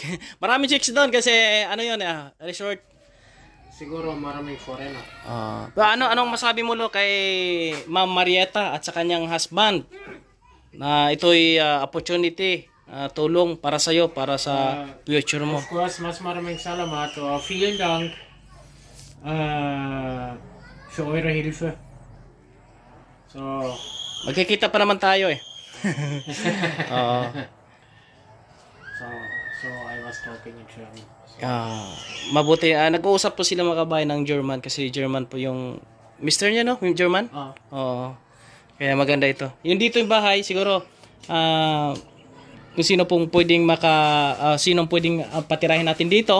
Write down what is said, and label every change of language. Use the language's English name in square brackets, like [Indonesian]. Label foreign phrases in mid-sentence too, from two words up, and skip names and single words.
[Filipino] Maraming checks doon kasi ano yun, resort. siguro maraming foreigner. Anong masabi mo lo kay Ma'am Marieta at sa kanyang husband? Na ito'y opportunity, tulong para sa iyo, para sa future mo. [English] Of course, [Filipino] mas maraming salamat. [German] Vielen Dank für eure Hilfe. [English] So, [Filipino] Magkikita pa naman tayo eh. [English] so I was talking in German. [Filipino] Mabuti, nag-uusap po sila mga kabayan ng German kasi German po yung Mr. niya, no? Yung German? Oo. Kaya maganda ito. Yung dito yung bahay, siguro kung sino pong pwedeng sinong pwedeng patirahin natin dito.